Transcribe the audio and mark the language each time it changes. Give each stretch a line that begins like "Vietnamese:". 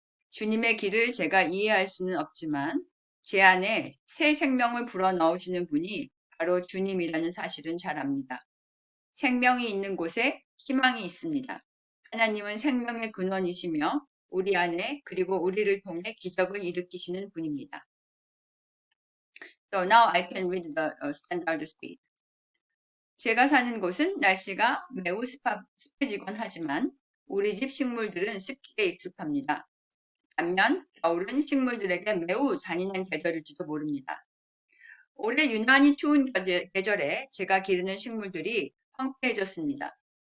Korean: 주님의 길을 제가 이해할 수는 없지만 제 안에 새 생명을 불어넣으시는 분이 바로 주님이라는 사실은 잘 압니다. 생명이 있는 곳에 희망이 있습니다. 하나님은 생명의 근원이시며 우리 안에 그리고 우리를 통해 기적을 일으키시는 분입니다.
English: So now I can read the standard speed.
Korean: 제가 사는 곳은 날씨가 매우 습해지곤 하지만 우리 집 식물들은 습기에 익숙합니다. 반면 겨울은 식물들에게 매우 잔인한 계절일지도 모릅니다. 올해 유난히 추운 계절에 제가 기르는 식물들이 황폐해졌습니다.